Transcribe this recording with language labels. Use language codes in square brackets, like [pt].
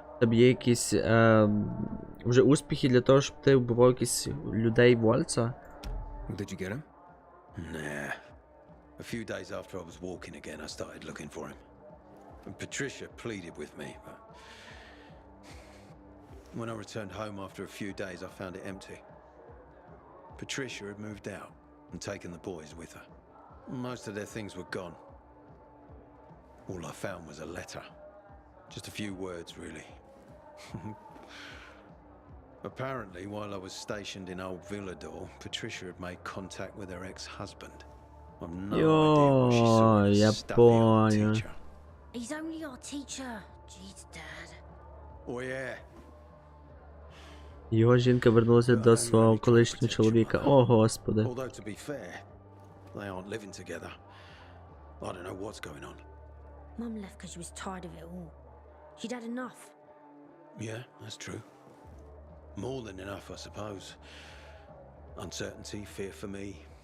[uk] Тобі є якісь вже успіхи для того, щоб ти вбивав якісь людей Вольца? [en] Did you get him? Nah. A few days after I was walking again, I started looking for him. And Patricia pleaded with me, but when I returned home after a few days, I found it empty. Patricia had moved out and taken the boys with her. Most of their things were gone. All I found was a letter. Just a few words, really. Apparently, while I was stationed in Old Villador, Patricia had made contact with her ex-husband. I've no idea what she saw in a stuffy old teacher. He's only our teacher. Jeez, Dad. Oh yeah. [uk] Його жінка вернулася до свого колишнього чоловіка. О, Господи. [en] Although, to be fair, they aren't living together. I don't know what's going on. Mum left because she was tired of it all. She'd had enough. Yeah, that's true. More than enough, I suppose. Uncertainty, fear for me.